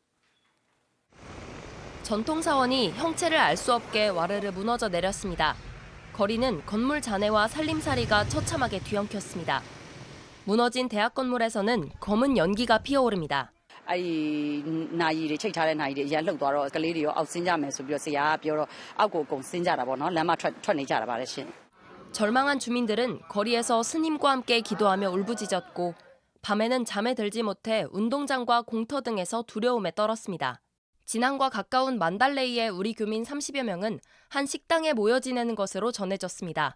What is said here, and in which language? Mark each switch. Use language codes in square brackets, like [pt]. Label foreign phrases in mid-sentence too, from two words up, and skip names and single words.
[ko] 전통사원이 형체를 알 수 없게 와르르 무너져 내렸습니다. 거리는 건물 잔해와 살림살이가 처참하게 뒤엉켰습니다. 무너진 대학 건물에서는 검은 연기가 피어오릅니다. 나이를 책차례 나이를 이제 [my] လှုပ်သွားတော့ကလေးတွေရောအောက်ဆင်းကြမယ်ဆိုပြီးတော့ဆရာကပြောတော့အောက်ကိုအကုန်ဆင်းကြတာပေါ့နော်လမ်းမထွက်နေကြတာပါလေရှင်. [ko] 절망한 주민들은 거리에서 스님과 함께 기도하며 울부짖었고 밤에는 잠에 들지 못해 운동장과 공터 등에서 두려움에 떨었습니다. 진앙과 가까운 만달레이의 우리 교민 30여 명은 한 식당에 모여 지내는 것으로 전해졌습니다.